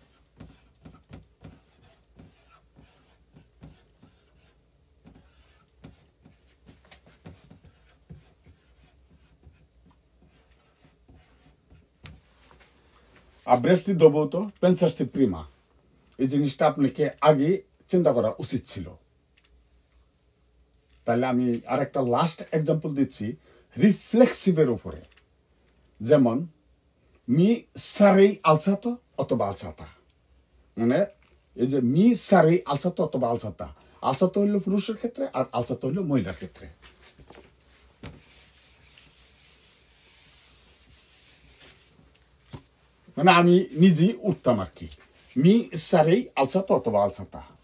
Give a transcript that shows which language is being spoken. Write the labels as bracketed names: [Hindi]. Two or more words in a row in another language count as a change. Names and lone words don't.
[Italian] avresti dovuto pensarci prima, [Bangla] এই জিনিসটা আপনাকে আগে চিন্তা করা উচিত ছিল। তাহলে আমি আরেকটা লাস্ট এক্সাম্পল দিচ্ছি রিফ্লেক্সিভের উপরে। যেমন [Italian] mi sarei alzato [Bangla] অথবা alzata, মানে এই যে [Italian] mi sarei alzato [Bangla] অথবা আলসাতা, আলসাতো হইল পুরুষের ক্ষেত্রে আর আলসাতো হইল মহিলার ক্ষেত্রে। মানে আমি নিজেই উঠতাম আর কি, [Italian] mi sarei alzato [Bangla] অথবা আলসাতা।